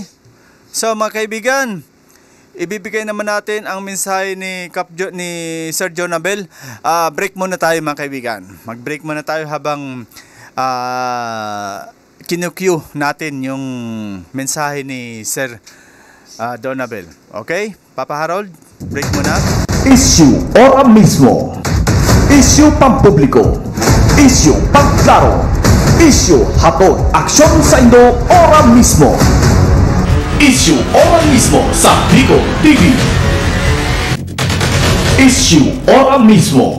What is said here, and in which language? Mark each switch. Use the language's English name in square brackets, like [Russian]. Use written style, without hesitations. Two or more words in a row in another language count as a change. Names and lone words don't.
[Filipino] So mga kaibigan, ibibigay naman natin ang mensahe ni Sir Jonabel. Break muna tayo mga kaibigan. Mag-break muna tayo habang kinu-cue natin yung mensahe ni Sir Donabel. Okay? Papa Harold, break muna. [Bikol] Issue ora mismo. Issue pampubliko. Issue pangklaro. Issue hatod aksyon sa Indo ora mismo. Issue ora mismo sa Bigo TV. Issue ora mismo.